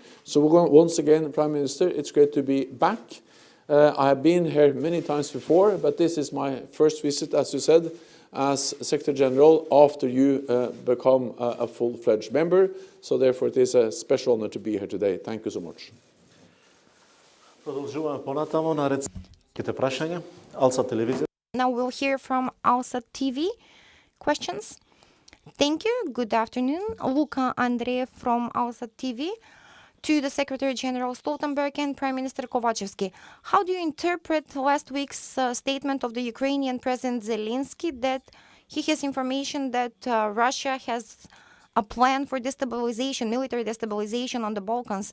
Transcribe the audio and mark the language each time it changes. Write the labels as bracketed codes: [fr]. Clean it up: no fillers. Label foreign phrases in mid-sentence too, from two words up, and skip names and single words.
[en] So once again, Prime Minister, it's great to be back. I have been here many times before, but this is my first visit, as you said, as Secretary General after you become a full-fledged member. So therefore, it is a special honor to be here today. Thank you so much. [mk] Продолжуваме понатамо на рецепите прашања. Алса телевизија. [en] Now we'll hear from Alsa TV questions. Thank you. Good afternoon. Luca Andreev from Alsa TV. To the Secretary General Stoltenberg and Prime Minister Kovachevski, how do you interpret last week's statement of the Ukrainian President Zelensky that he has information that Russia has a plan for destabilization, military destabilization on the Balkans.